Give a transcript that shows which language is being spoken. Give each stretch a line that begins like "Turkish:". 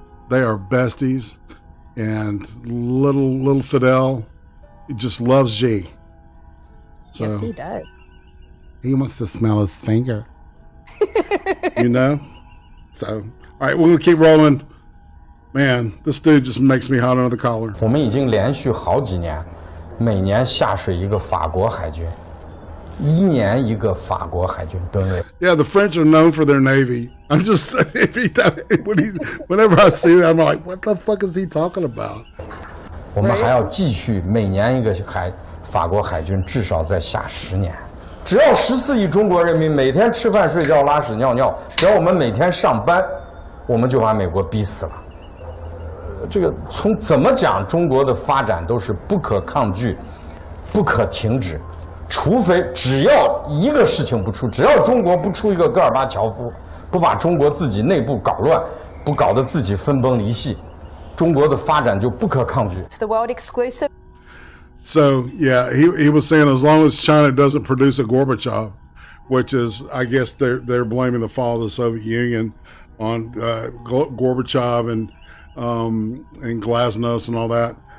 English: They are besties, and little Fidel, he just loves G. So yes, he does. He wants to smell his finger. So, all right, we're gonna keep rolling. Man, this dude just makes me hot under the collar.
Chinese: 我们已经连续好几年，每年下水一个法国海军，1年一个法国海军吨位。
English: Yeah, the French are known for their navy. I'm just whenever I see that, I'm like, what the fuck is he talking about?
Chinese: 我们还要继续每年一个法国海军至少再下10年。只要14亿中国人民每天吃饭、睡觉、拉屎、尿尿，只要我们每天上班，我们就把美国逼死了。这个从怎么讲，中国的发展都是不可抗拒、不可停止，除非只要一个事情不出，只要中国不出一个戈尔巴乔夫，不把中国自己内部搞乱，不搞得自己分崩离析，中国的发展就不可抗拒。
English: The world exclusive. So yeah, he was saying as long as China doesn't produce a Gorbachev, which is, I guess they're blaming the fall of the Soviet Union on Gorbachev and Glasnost and all that.